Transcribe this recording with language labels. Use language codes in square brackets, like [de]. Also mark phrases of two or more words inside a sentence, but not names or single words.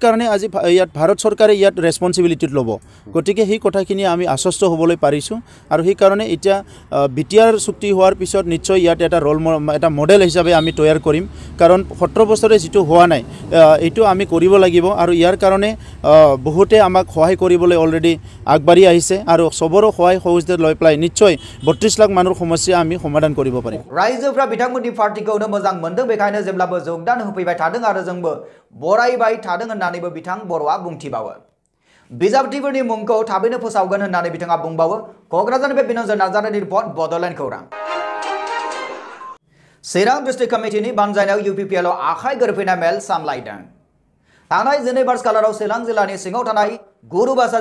[as] কাৰণে আজি ইয়াত ভাৰত চৰকাৰে ইয়াত ৰেসপন্সিবিলিটি ল'ব গতিকে এই কথাখিনি আমি আশ্বস্ত হ'বলৈ পাৰিছো আৰু এই কাৰণে এতিয়া বিটিআৰ চুক্তি হোৱাৰ পিছত নিশ্চয় ইয়াত এটা মডেল হিচাপে আমি তৈয়াৰ কৰিম কাৰণ 17 বছৰে যেটো হোৱা নাই এইটো আমি কৰিব লাগিব আৰু ইয়াৰ কাৰণে বহুতে আমাক সহায় কৰিবলৈ অলৰেডি আগবাঢ়ি আহিছে আৰু সবৰো সহায় সহযোগিতা লৈ প্লাই নিশ্চয় 32 লাখ মানুহৰ সমস্যা আমি সমাধান কৰিব পাৰিম [brx] रायजोफ्रा बिथांमोननि पार्टीखौनो मोजां मोनदों बेखायनो जेब्लाबो जोगदान होफैबाय थादों आरो जोंबो बरायबाय थादों होननानैबो बिथां बर'आ बुंथिबावो बिजाबगिरिफोरनि मुंखौ थाबैनो फोसावगोन होननानै बिथाङा बुंबावो क'क्राझारनिफ्राय बिनोद नार्जारिनि रिपर्ट बड'लेण्ड खौरां चिरां डिस्ट्रिक्ट कमिटिनि बानजायनायाव UPPL आखाइ गोरोबफैनाय मेल सामलायदों थांनाय 2 मार्च खालाराव चिरां जिल्लानि सिङाव थानाय गुरुबासा